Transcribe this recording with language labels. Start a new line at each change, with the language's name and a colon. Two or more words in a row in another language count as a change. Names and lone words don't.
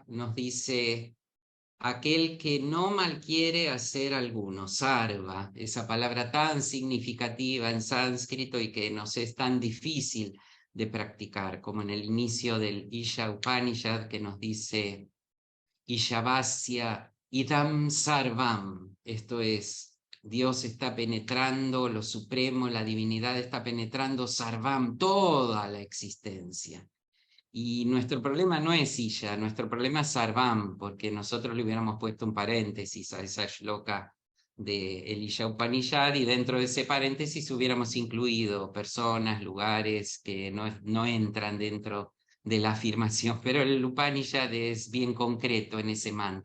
Spanish: nos dice: aquel que no malquiere hacer alguno, sarva, esa palabra tan significativa en sánscrito y que nos es tan difícil de practicar, como en el inicio del Isha Upanishad, que nos dice
Sanskrit: Ishavasya idam sarvam,
Spanish: esto es, Dios está penetrando, lo supremo, la divinidad está penetrando sarvam, toda la existencia. Y nuestro problema no es Isha, nuestro problema es Sarvam, porque nosotros le hubiéramos puesto un paréntesis a esa shloka de el Isha Upanishad, y dentro de ese paréntesis hubiéramos incluido personas, lugares que no entran dentro de la afirmación, pero el Upanishad es bien concreto en ese mantra.